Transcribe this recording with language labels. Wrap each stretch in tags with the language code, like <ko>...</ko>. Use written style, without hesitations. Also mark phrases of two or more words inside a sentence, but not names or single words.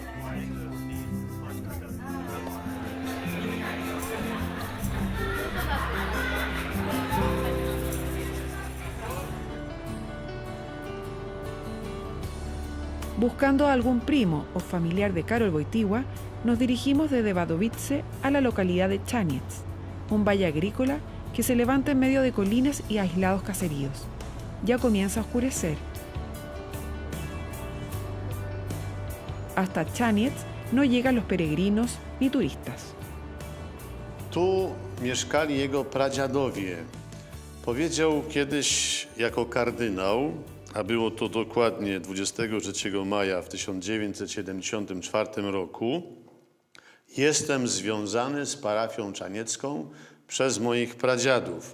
<es>Buscando a algún primo o familiar de Karol Wojtyła, nos dirigimos desde Wadowice a la localidad de Chaniec, un valle agrícola que se levanta en medio de colinas y aislados caseríos. Ya comienza a oscurecer. Hasta Chaniec no llegan los peregrinos ni turistas.</es> <pl>Tu mieszkali jego pradziadowie. Powiedział kiedyś jako kardynał, a było to dokładnie 23 maja w 1974 roku, jestem związany z parafią czaniecką przez moich pradziadów.</pl>